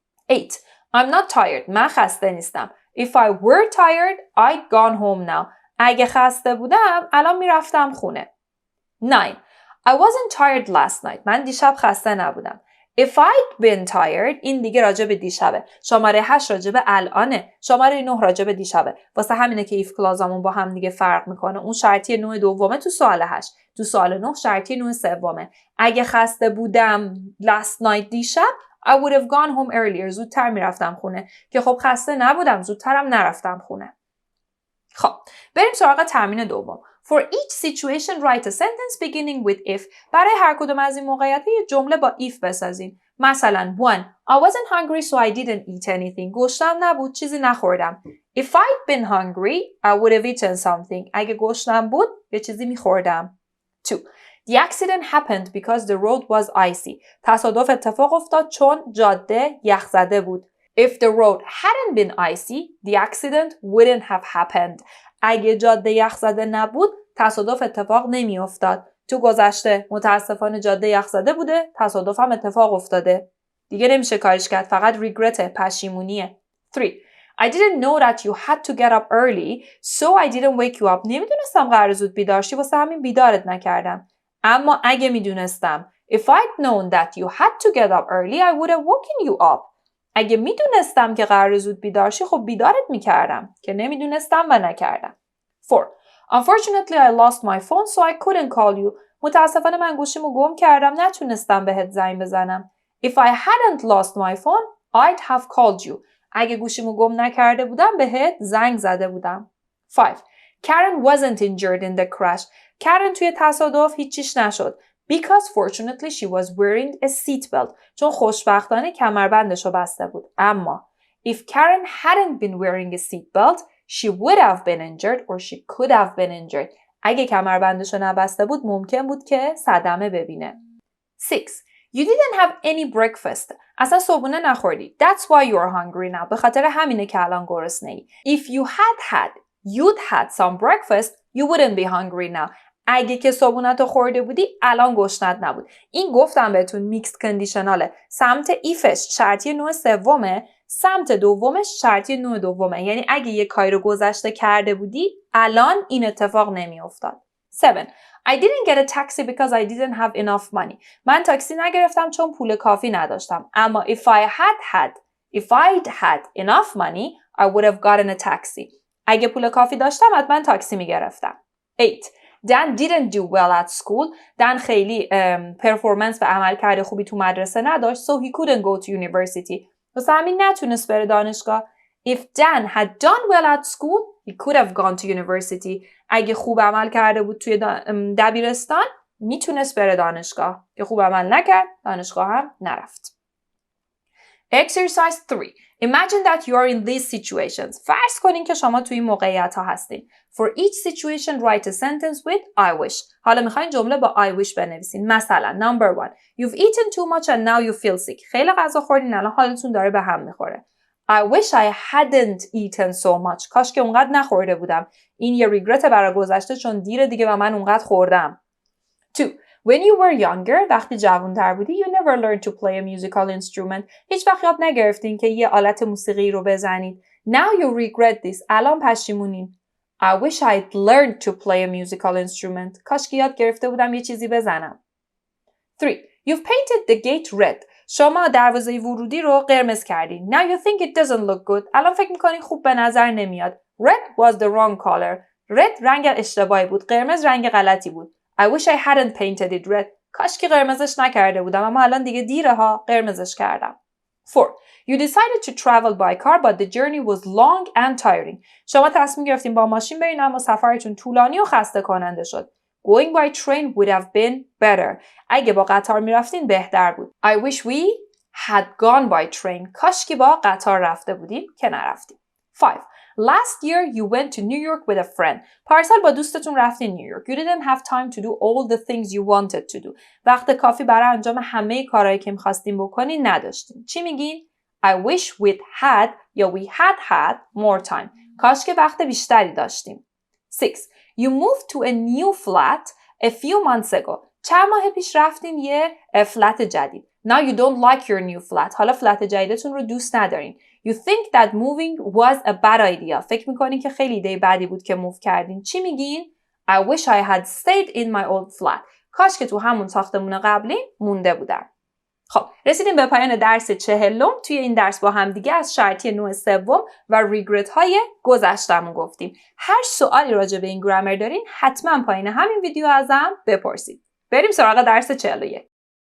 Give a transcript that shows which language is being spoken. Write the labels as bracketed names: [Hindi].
[English] 8. I'm not tired. [Persian] من خسته نیستم. [English] If I were tired, I'd gone home now. [Persian] اگه خسته بودم الان میرفتم خونه. [English] 9. I wasn't tired last night. من دیشب خسته نبودم. If I'd been tired, [Persian] این دیگه راجع به دیشبه. شماره 8 راجع به الانه. شماره 9 راجع به دیشبه. واسه همینه که if کلازمون با هم دیگه فرق میکنه. اون شرطی 9 دومه تو سوال 8. تو سوال 9 شرطی 9 سومه. اگه خسته بودم [English] last night دیشب, I would have gone home earlier. [Persian] زودتر میرفتم خونه. که خب خسته نبودم. زودترم نرفتم خونه. خب بریم سراغ تمرین دوم. [English] For each situation, write a sentence beginning with if. [Persian] برای هر کدوم از این موقعیت‌ها یه جمله با if بسازین. مثلا 1. [English] I wasn't hungry so I didn't eat anything. [Persian] گشتم نبود چیزی نخوردم. [English] If I'd been hungry, I would have eaten something. [Persian] اگه گشتم بود یه چیزی میخوردم. [English] 2. The accident happened because the road was icy. [Persian] تصادف اتفاق افتاد چون جاده یخزده بود. [English] If the road hadn't been icy, the accident wouldn't have happened. [Persian] اگه جاده یخزده نبود تصادف اتفاق نمی افتاد. تو گذشته متاسفانه جاده یخزده بوده، تصادف هم اتفاق افتاده. دیگه نمیشه کارش کرد، فقط regret، پشیمونیه. [English] 3. I didn't know that you had to get up early, so I didn't wake you up. [Persian] نمیدونستم قرار زود بیدار شی، واسه همین بیدارت نکردم. اما اگه میدونستم [English] if I'd known that you had to get up early, I would have woken you up. [Persian] اگه میدونستم که قرار زود بیدار شی، خب بیدارت میکردم، که نمیدونستم و نکردم. [English] 4. Unfortunately, I lost my phone, so I couldn't call you. [Persian] متاسفانه من گوشیمو گم کردم، نتونستم بهت زنگ بزنم. [English] If I hadn't lost my phone, I'd have called you. [Persian] اگه گوشیمو گم نکرده بودم بهت زنگ زده بودم. [English] 5. Karen wasn't injured in the crash. [Persian] Karen توی تصادف هیچیش نشد. [English] Because fortunately she was wearing a seatbelt. [Persian] چون خوشبختانه کمربندشو بسته بود. [English] اما if Karen hadn't been wearing a seatbelt, she would have been injured or she could have been injured. [Persian] اگه کمربندشو نبسته بود ممکن بود که صدمه ببینه. [English] 6. You didn't have any breakfast. [Persian] اصلا صبحونه نخوردی. [English] That's why you're hungry now. [Persian] به خاطر همینه که الان گرسنه ای. [English] If you'd had some breakfast, you wouldn't be hungry now. [Persian] اگه که صبحونتو خورده بودی الان گشنت نبود. این گفتم بهتون میکس کندیشناله. سمت ایفش شرطی نوع سومه، سمت دومش شرطی نوع دومه. یعنی اگه یه کاری رو گذشته کرده بودی الان این اتفاق نمی افتاد. [English] 7. I didn't get a taxi because I didn't have enough money. [Persian] من تاکسی نگرفتم چون پول کافی نداشتم. [English] اما if I'd had enough money, I would have gotten a taxi. [Persian] اگه پول کافی داشتم حتما تاکسی میگرفتم. [English] 8. Dan didn't do well at school. [Persian] Dan خیلی پرفورمنس و عملکرد خوبی تو مدرسه نداشت. [English] So he couldn't go to university. [Persian] واسه همین نتونست بره دانشگاه. [English] If Dan had done well at school, he could have gone to university. [Persian] اگه خوب عمل کرده بود توی دبیرستان میتونست بره دانشگاه. که خوب عمل نکرد، دانشگاه هم نرفت. [English] Exercise 3. Imagine that you are in these situations. [Persian] فرض کنین که شما توی این موقعیت ها هستین. [English] For each situation, write a sentence with I wish. [Persian] حالا میخواین جمله با I wish بنویسین. مثلا number 1. [English] You've eaten too much and now you feel sick. [Persian] خیلی غذا خوردین الان حالتون داره به هم میخوره. [English] I wish I hadn't eaten so much. [Persian] کاش که اونقدر نخورده بودم. این یه ریگرت برای گذشته چون دیره دیگه و من اونقدر خوردم. [English] 2. When you were younger, [Persian] وقتی جوان‌تر بودی, [English] you never learned to play a musical instrument. [Persian] هیچ وقت یاد نگرفتین که یه آلت موسیقی رو بزنید. [English] Now you regret this. [Persian] الان پشیمونین. [English] I wish I'd learned to play a musical instrument. [Persian] کاش که یاد گرفته بودم یه چیزی بزنم. [English] 3. You've painted the gate red. [Persian] شما دروازه ورودی رو قرمز کردین. [English] Now you think it doesn't look good. [Persian] الان فکر می‌کنین خوب به نظر نمیاد. [English] Red was the wrong color. [Persian] Red رنگ اشتباهی بود. قرمز رنگ غلطی بود. [English] I wish I hadn't painted it red. [Persian] کاش که قرمزش نکرده بودم اما الان دیگه دیره ها، قرمزش کردم. [English] 4. You decided to travel by car but the journey was long and tiring. [Persian] شما تصمیم گرفتین با ماشین برین اما سفرتون طولانی و خسته کننده شد. [English] Going by train would have been better. [Persian] اگه با قطار میرفتین بهتر بود. [English] I wish we had gone by train. [Persian] کاش که با قطار رفته بودیم که نرفتیم. [English] 5. Last year you went to New York with a friend. [Persian] پارسال با دوستتون رفتین نیویورک. [English] You didn't have time to do all the things you wanted to do. [Persian] وقت کافی برای انجام همه کارهایی که می‌خواستین بکنین نداشتین. چی میگین؟ [English] I wish we'd had یا we had more time. [Persian] کاش که وقت بیشتری داشتیم. 6. [English] You moved to a new flat a few months ago. [Persian] چند ماه پیش رفتین یه فلت جدید. [English] Now you don't like your new flat. [Persian] حالا فلت جدیدتون رو دوست ندارین. [English] You think that moving was a bad idea. [Persian] فکر میکنین که خیلی ایده بدی بود که موو کردین. چی میگین؟ [English] I wish I had stayed in my old flat. [Persian] کاش که تو همون ساختمون قبلی مونده بودم. خب رسیدیم به پایان درس 40. توی این درس با هم دیگه از شرطی نوع سوم و ریگرت های گذشتمون گفتیم. هر سوالی راجع به این گرامر دارین حتما پایین همین ویدیو ازم بپرسید. بریم سراغ درس 41.